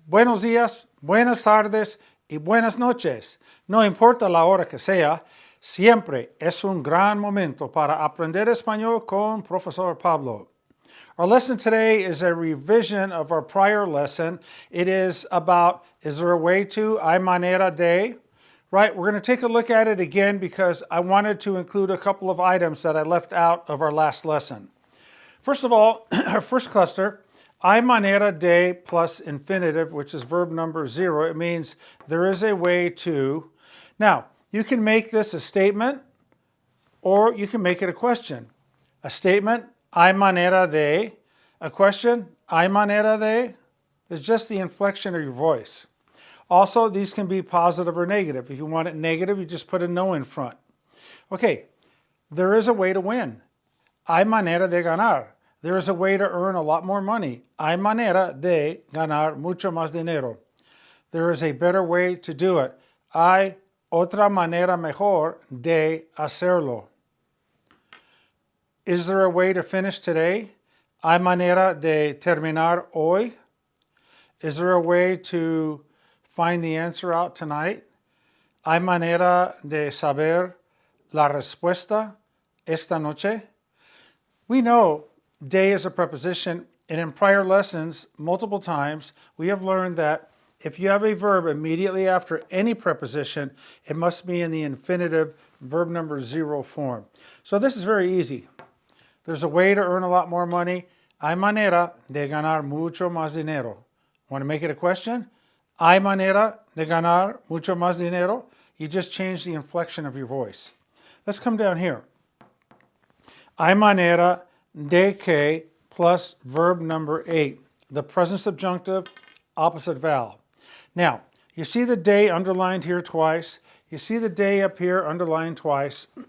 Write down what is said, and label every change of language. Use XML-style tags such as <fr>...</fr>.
<es>Buenos días, buenas tardes y buenas noches. No importa la hora que sea, siempre es un gran momento para aprender español con Profesor Pablo.</es> <en>Our lesson today is a revision of our prior lesson. It is about, is there a way to, hay manera de? Right, we're going to take a look at it again because I wanted to include a couple of items that I left out of our last lesson. First of all, our first cluster, hay manera de plus infinitive, which is verb number 0. It means there is a way to. Now, you can make this a statement or you can make it a question. A statement, hay manera de. A question, hay manera de, is just the inflection of your voice. Also, these can be positive or negative. If you want it negative, you just put a no in front. Okay, there is a way to win.</en> <es>Hay manera de ganar.</es> <en>There is a way to earn a lot more money.</en> <es>Hay manera de ganar mucho más dinero.</es> <en>There is a better way to do it.</en> <es>Hay otra manera mejor de hacerlo.</es> <en>Is there a way to finish today?</en> <es>Hay manera de terminar hoy?</es> <en>Is there a way to find the answer out tonight?</en> <es>Hay manera de saber la respuesta esta noche?</es> <en>We know de is a preposition, and in prior lessons, multiple times, we have learned that if you have a verb immediately after any preposition, it must be in the infinitive verb number 0 form. So this is very easy. There's a way to earn a lot more money.</en> <es>Hay manera de ganar mucho más dinero.</es> <en>Want to make it a question?</en> <es>Hay manera de ganar mucho más dinero?</es> <en>You just change the inflection of your voice. Let's come down here.</en> <es>Hay manera de que</es> <en>plus verb number 8, the present subjunctive, opposite vowel. Now, you see the de underlined here twice. You see the de up here underlined twice.</en>